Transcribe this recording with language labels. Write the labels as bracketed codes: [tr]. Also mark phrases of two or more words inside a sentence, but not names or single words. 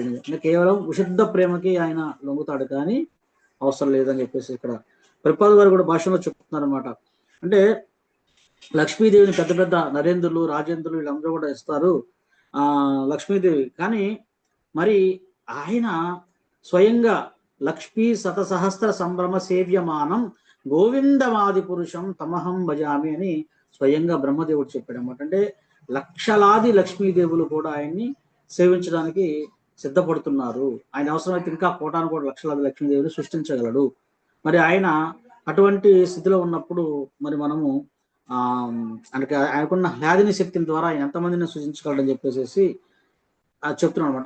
[te] ఈయన కేవలం విశుద్ధ ప్రేమకి ఆయన లొంగుతాడు, కానీ అవసరం లేదని చెప్పేసి ఇక్కడ ప్రభుపాదుల వారు కూడా భాషలో చెప్తున్నారు అనమాట. అంటే లక్ష్మీదేవిని పెద్ద పెద్ద నరేంద్రులు, రాజేంద్రులు వీళ్ళందరూ కూడా ఇస్తారు లక్ష్మీదేవి, కానీ మరి ఆయన స్వయంగా [sa] లక్ష్మీ శతసహస్ర సంభ్రమ సేవ్యమానం గోవిందమాది పురుషం తమహం భజామి [te] అని స్వయంగా బ్రహ్మదేవుడు చెప్పాడు అనమాట. అంటే లక్షలాది లక్ష్మీదేవులు కూడా ఆయన్ని సేవించడానికి సిద్ధపడుతున్నారు. ఆయన అవసరమైతే ఇంకా కోటాను కూడా లక్షలాది లక్ష్మీదేవులు సృష్టించగలడు. మరి ఆయన అటువంటి స్థితిలో ఉన్నప్పుడు మరి మనము ఆయనకున్న హ్యాదిని శక్తిని ద్వారా ఆయన ఎంతమందిని సృజించగలడని చెప్పేసి చెప్తున్నాడు అనమాట.